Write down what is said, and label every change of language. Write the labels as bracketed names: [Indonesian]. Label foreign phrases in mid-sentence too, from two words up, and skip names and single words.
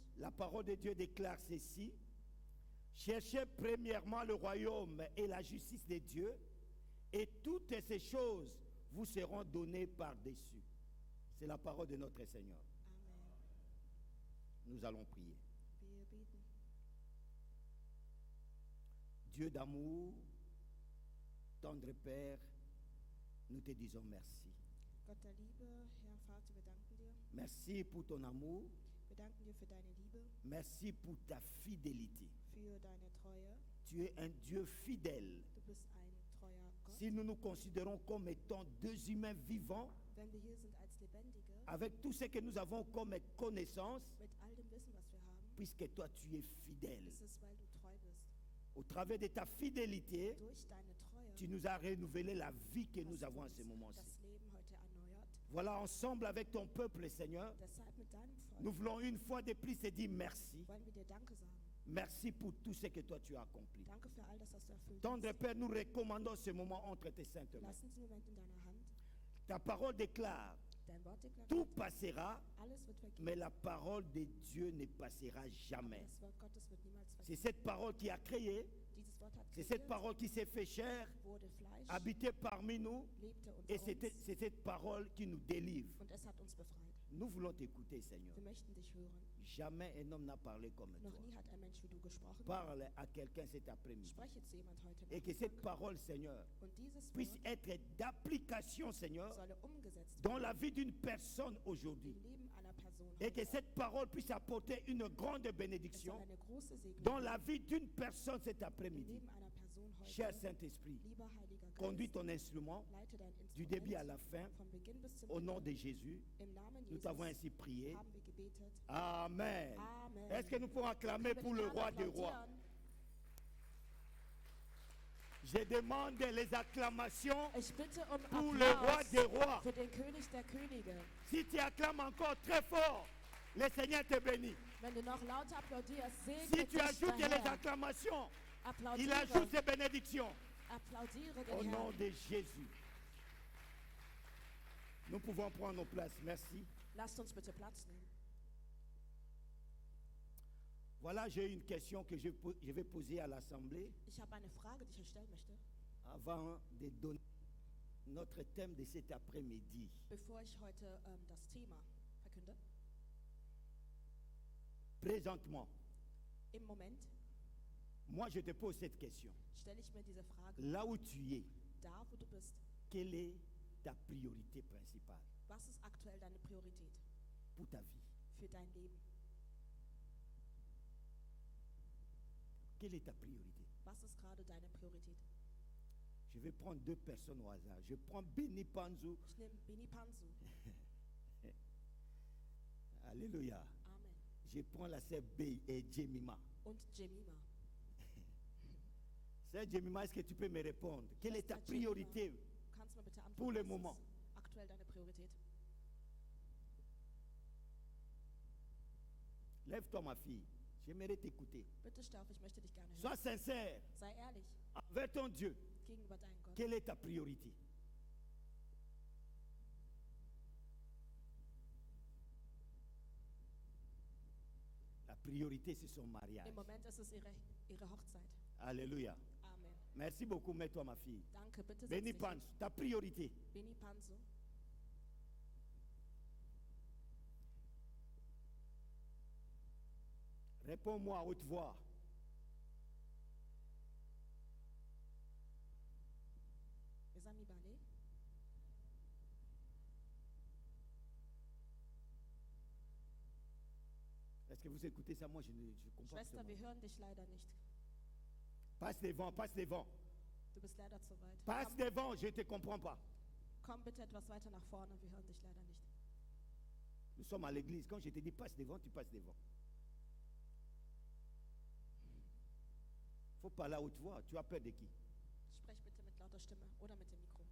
[French] La parole de Dieu déclare ceci. Cherchez premièrement le royaume et la justice de Dieu, et toutes ces choses vous seront données par-dessus. C'est la parole de notre Seigneur. Amen. Nous allons prier. [German] Wir beten. [French] Dieu d'amour, tendre Père, nous te disons merci. [German] Gott der Liebe, Herr Vater, wir danken dir. [French] Merci pour ton amour. [German] Wir danken dir für deine Liebe, [French] Merci pour ta fidélité. [German] für deine Treue. [French] Tu es un Dieu fidèle. [German] Du bist ein treuer Gott. [French] Si nous nous considérons comme étant 2 humains vivants, [German] Wenn wir hier sind als Lebendige, [French] avec tout ce que nous avons comme connaissance, [German] mit all dem Wissen, was wir haben, [French] puisque toi tu es fidèle. [German] ist es, weil du treu bist. [French] Au travers de ta fidélité, [German] Durch deine Treue [French] tu nous as renouvelé la vie que nous [German] hast [French] avons [German] du [French] en ce [German] uns [French] moment-ci. [German] das Leben heute erneuert. [French] Voilà, ensemble avec ton peuple, Seigneur, [German] Deshalb mit deinem Volk [French] nous voulons une fois de plus te dire merci. [German] wollen wir dir Danke sagen. [French] Merci pour tout ce que toi tu as accompli. [German] Danke für all das, was du erfüllt [French] Tendre [German] hast. [French] Père, nous recommandons ce moment entre tes saintes mains. [German] Lass uns den Moment in deiner Hand. [French] Ta parole déclare, [German] Dein Wort deklariert, [French] tout passera, [German] alles wird vergehen. [French] mais la parole de Dieu ne passera jamais. [German] Das Wort Gottes wird niemals [French] C'est [German] vergehen. [French] cette parole qui a créé, [German] Dieses Wort hat [French] c'est cette [German] kreiert, [French] parole qui s'est fait chair, [German] wurde Fleisch, [French] habité parmi nous, [German] lebte unter [French] et c'est [German] uns [French] cette parole qui nous délivre. [German] und es hat uns befreit. [French] Nous voulons t'écouter, Seigneur. [German] Wir möchten dich hören. [French] Jamais un homme n'a parlé comme toi. [German] Noch nie hat ein Mensch wie du gesprochen. [French] Parle à quelqu'un cet après-midi. [German] Spreche zu jemand heute [French] Et que cette [German] Nachmittag. [French] parole, Seigneur, [German] Und dieses [French] puisse [German] Wort [French] être d'application, Seigneur, [German] solle umgesetzt [French] dans [German] werden [French] la vie d'une personne aujourd'hui. [German] im Leben einer Person [French] Et que [German] heute. [French] cette parole puisse apporter une grande [German] Es soll [French] bénédiction [German] eine große Segnung [French] dans la vie d'une personne cet [German] im [French] après-midi. [German] Leben einer Person [French] Cher [German] heute. [French] Saint-Esprit, [German] Lieber Heiliger [French] conduis [German] Geist, [French] ton instrument [German] leite dein [French] du début à [German] Instrument [French] la fin. [German] vom Beginn bis zum [French] Au nom [German] Ende. [French] de Jésus, [German] Im Namen [French] nous t'avons [German] Jesus [French] ainsi prié. [German] haben wir gebetet. [French] Amen. [German] Amen. [French] Est-ce que nous pouvons acclamer pour le roi des rois? Je demande les acclamations [German] Ich bitte um [French] pour le roi des [German] Applaus [French] rois. [German] für den König der Könige. [French] Si tu acclames encore très fort, le Seigneur te bénit. [German] Wenn du noch lauter applaudierst, [French] Si [German] segne [French] tu [German] dich [French] ajoutes [German] der [French] les [German] Herr. [French] acclamations, il [German] Applaudiere. [French] ajoute ses bénédictions. [German] Applaudiere [French] Au [German] den [French] nom [German] Herrn. [French] de Jésus. Nous pouvons prendre nos places. Merci. [German] Lasst uns bitte Platz nehmen. [French] Voilà, j'ai une question que je vais poser à l'Assemblée [German] Ich habe eine Frage, die ich euch stellen möchte, [French] avant de donner notre thème de cet après-midi. [German] bevor ich heute das Thema verkünde. [French] Présentement, [German] Im Moment [French] moi je te pose cette question. [German] stelle ich mir diese Frage, [French] Là où tu es, [German] da wo du bist, [French] quelle est ta priorité principale [German] was ist aktuell deine Priorität [French] pour ta vie? [German] für dein Leben? [French] Quelle est ta priorité? [German] Was ist gerade deine Priorität? [French] Je vais prendre deux personnes au hasard. Je prends Benny Panzu. [German] Ich nehme Bini Pansu. [French] Alléluia. Amen. Je prends la sœur Bey et Jemima. [German] Und Jemima. [French] Sœur Jemima, est-ce que tu peux me répondre? Quelle est ta [German] Schwester Jemima, [French] priorité? [German] Kannst du mir bitte antworten, [French] Pour le [German] was [French] moment. [German] ist aktuell deine Priorität? [French] Lève-toi, ma fille. J'aimerais t'écouter. [German] Bitte steh auf, ich möchte dich gerne hören. [French] Sois sincère [German] Sei ehrlich [French] envers ton Dieu. [German] gegenüber deinem Gott. [French] Quelle est ta priorité? La priorité, c'est son mariage. [German] Im Moment ist es ihre Hochzeit. [French] Alléluia. Amen. Merci beaucoup, mets-toi, ma fille. [German] Danke, bitte setz Benny dich [French] Panzu, ta priorité. [German] hin. Bini Pansu. [French] Réponds-moi à haute voix. Mes amis Ballet. Est-ce que vous écoutez ça? Moi, je comprends pas. [German] Schwester, wir hören dich leider nicht. [French] Passe devant, passe devant. [German] Du bist leider zu weit. [French] Passe devant, je ne te comprends pas. [German] Komm bitte etwas weiter nach vorne, wir hören dich leider nicht. [French] Nous sommes à l'église. Quand je te dis passe devant, tu passes devant. Il faut parler à haute voix. Tu as peur de qui? [German] Sprech bitte mit lauter Stimme oder mit dem Mikro.